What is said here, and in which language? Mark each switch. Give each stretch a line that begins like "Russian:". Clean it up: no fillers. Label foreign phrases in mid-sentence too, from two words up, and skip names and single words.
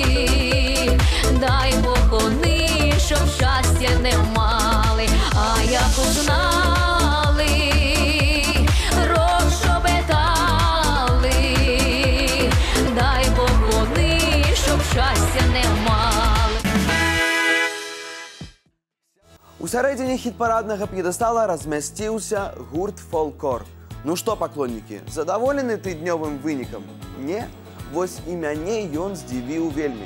Ukrainian: Дай Бог вони, щоб щастя не мали, а як узнали, розшобітали. Дай Бог вони, щоб щастя не мали.
Belarusian: У сярэдзіне хіт-параднага п'едэстала размясціўся гурт «Фолкор». Ну што, паклоннікі, задаволены тыднёвым вынікам? Не? Вось і мяне ён здзівіў вельмі.